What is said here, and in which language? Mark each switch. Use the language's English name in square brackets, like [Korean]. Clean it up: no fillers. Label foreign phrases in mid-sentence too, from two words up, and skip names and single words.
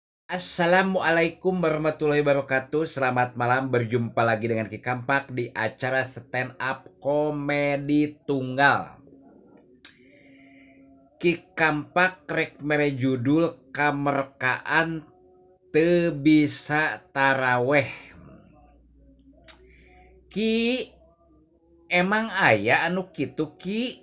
[Arabic] السلام عليكم ورحمة الله وبركاته. [Indonesian] Selamat malam, berjumpa lagi dengan Ki Kampak di acara stand up komedi tunggal. [Sundanese] Ki Kampak rek mere judul kamerkaan teu bisa taraweh. Ki, emang aya anu kitu Ki?